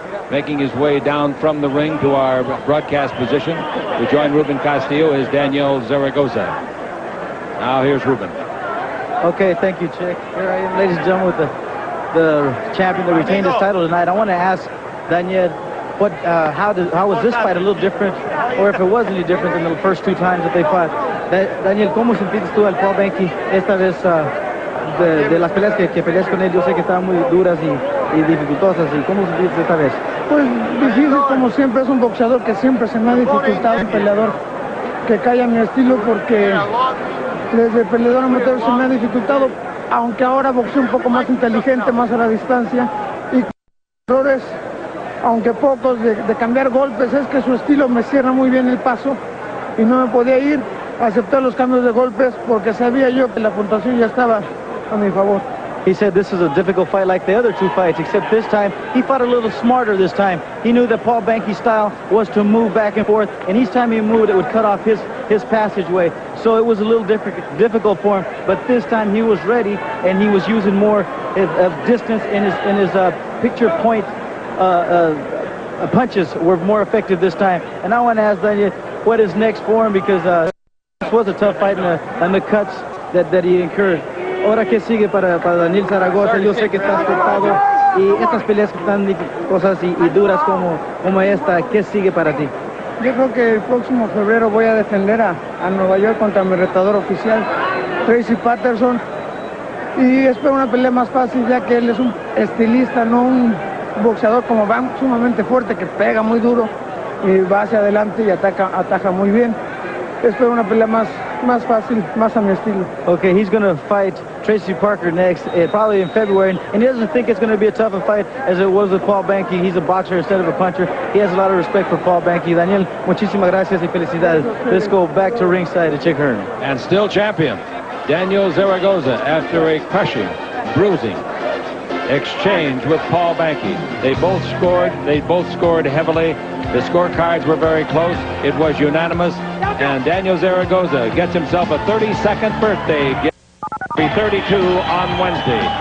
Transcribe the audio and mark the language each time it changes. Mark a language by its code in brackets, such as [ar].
[en] Making his way down from the ring to our broadcast position to join Ruben Castillo is Daniel Zaragoza. Now here's Ruben. Okay, thank you, Chick. Here I am, ladies and gentlemen, with the champion that retained his title tonight. I want to ask Daniel, how was this fight a little different, or if it was any different than the first 2 times that they fought? [es] Daniel, ¿cómo sentiste tú al Paul Banke esta vez de las peleas que peleas con él? Yo sé que estaban muy duras y dificultosas. ¿Y cómo sentiste esta vez? Pues difícil, como siempre. Es un boxeador que siempre se me ha dificultado, un peleador que cae a mi estilo, porque desde peleador amateur se me ha dificultado, aunque ahora boxeo un poco más inteligente, más a la distancia, y errores, aunque pocos, de cambiar golpes. Es que su estilo me cierra muy bien el paso y no me podía ir. Acepté los cambios de golpes porque sabía yo que la puntuación ya estaba a mi favor. [en] He said this is a difficult fight like the other 2 fights, except this time he fought a little smarter this time. He knew that Paul Banke's style was to move back and forth, and each time he moved, it would cut off his passageway. So it was a little difficult for him, but this time he was ready, and he was using more of distance in his picture point. Punches were more effective this time. And I want to ask Daniel what is next for him, because this was a tough fight and the cuts that he incurred. [es] Ahora, ¿qué sigue para Daniel Zaragoza? Yo sé que estás cortado y estas peleas que están cosas y duras como esta, ¿qué sigue para ti? Yo creo que el próximo febrero voy a defender a Nueva York contra mi retador oficial, Tracy Patterson, y espero una pelea más fácil, ya que él es un estilista, no un boxeador como Van, sumamente fuerte, que pega muy duro y va hacia adelante y ataja muy bien. Espero una pelea más fácil, más a mi estilo. [en] Okay, he's going to fight Tracy Parker next, probably in February, and he doesn't think it's going to be a tough a fight as it was with Paul Banke. He's a boxer instead of a puncher. He has a lot of respect for Paul Banke. [es] Daniel, muchísimas gracias y felicidades. [en] Let's go back to ringside to Chick Hearn. And still champion, Daniel Zaragoza, after a crushing, bruising exchange with Paul Banke. They both scored heavily. The scorecards were very close. It was unanimous, and Daniel Zaragoza gets himself a 32nd birthday. 32 on Wednesday.